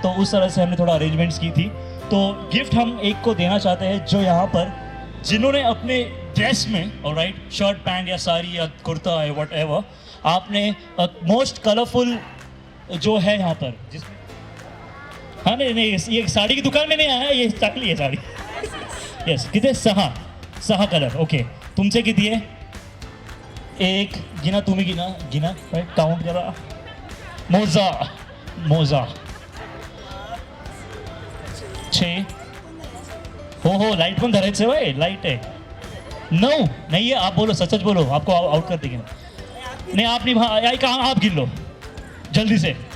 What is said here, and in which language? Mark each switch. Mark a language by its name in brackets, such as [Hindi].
[Hindi] तो उस तरह से हमने थोड़ा अरेंजमेंट्स की थी। तो गिफ्ट हम एक को देना चाहते हैं जो यहाँ पर, जिन्होंने अपने ड्रेस में, ऑलराइट, शर्ट पैंट या साड़ी या कुर्ता है [English] whatever, [Hindi] आपने [English] most colourful [Hindi] जो है यहाँ पर, जिसमें, हाँ नहीं, ये साड़ी की दुकान में नहीं आया, ये चकली है साड़ी। यस, कितने? 6 कलर। ओके, तुमसे कितनी है? [Marathi] एक गिना, तुम्ही गिना गिना, काउंट करा. मोजा मोजा. 6. हो लाइट पण धरायचं होय, लाइट आहे. [Hindi] 9 नहीं है, आप बोलो, सच सच बोलो, आपको आउट कर देंगे. नहीं आप नहीं, कहाँ आप गिन लो जल्दी से.